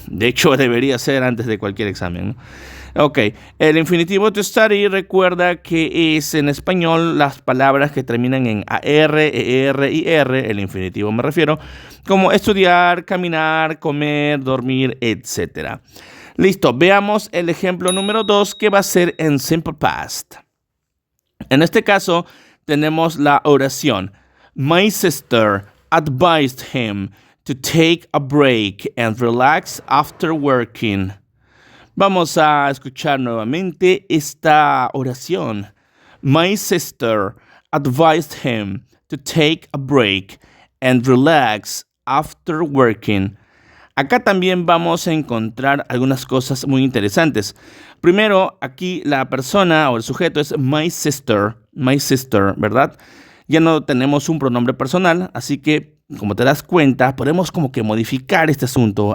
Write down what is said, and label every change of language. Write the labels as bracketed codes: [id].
[es] De hecho, debería ser antes de cualquier examen, ¿no? Ok, el infinitivo to study recuerda que es en español las palabras que terminan en AR, ER y R, el infinitivo me refiero, como estudiar, caminar, comer, dormir, etc. Listo, veamos el ejemplo número 2 que va a ser en simple past. En este caso tenemos la oración. [en] My sister advised him to take a break and relax after working. [es] Vamos a escuchar nuevamente esta oración. [en] My sister advised him to take a break and relax after working. [es] Acá también vamos a encontrar algunas cosas muy interesantes. Primero, aquí la persona o el sujeto es [en] my sister, [es] ¿verdad? Ya no tenemos un pronombre personal, así que, como te das cuenta, podemos como que modificar este asunto.